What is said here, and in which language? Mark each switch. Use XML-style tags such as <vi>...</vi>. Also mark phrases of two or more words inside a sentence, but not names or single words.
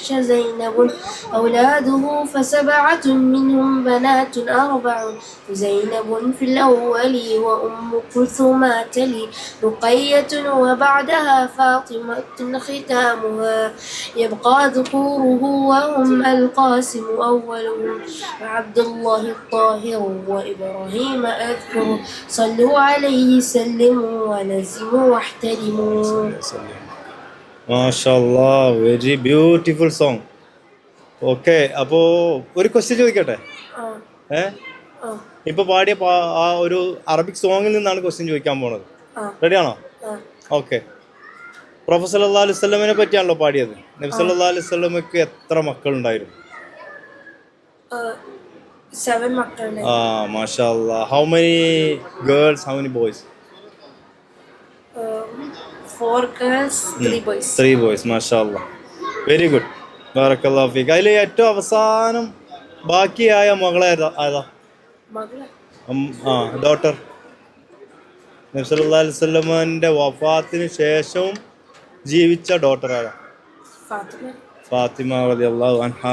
<ar>زينب، أولاده فسبعة منهم بنات 4، زينب في الأول وأم كلثوم تلي، رقية وبعدها فاطمة ختامها، يبقى ذكوره وهم القاسم أولهم، وعبد الله الطاهر وإبراهيم أذكر، صلوا عليه سلموا ونزموا واحترموا.</ar> <en>മാഷാല്ലാ, very beautiful song.</en> <ml>ഓക്കെ, അപ്പോൾ ഒരു ക്വസ്റ്റ്യൻ ചോദിക്കട്ടെ? ഇപ്പൊ പാടിയ ആ ഒരു</ml> <en>Arabic song</en> <ml>നിന്നാണ് ക്വസ്റ്റ്യൻ ചോദിക്കാൻ പോണത്. റെഡിയാണോ? ഓക്കെ. പ്രൊഫസർ</ml> <ar>صلى الله عليه وسلم</ar> <ml>പറ്റിയാണല്ലോ പാടിയത്. നബി</ml> <ar>صلى الله عليه وسلم</ar> <ml>എത്ര മക്കളുണ്ടായിരുന്നു? 7 മക്കളുണ്ട്. മാഷാല്ലാ.</ml> <en>How many girls, how many boys? 4 girls, 3 boys. 3 boys. മാഷാല്ലാ, very good.</en> <ar>بارك الله فيك.</ar> <ml>അതിൽ ഏറ്റവും അവസാനം ബാക്കിയായ മകളേതാ? ഡോട്ടർ. നബി</ml> <ar>صلى الله عليه وسلم</ar> <ml>വഫാത്തിന് ശേഷവും ജീവിച്ച ഡോട്ടർ ആരാ?</ml> <ar>ഫാത്തിമ رضي الله عنها.</ar>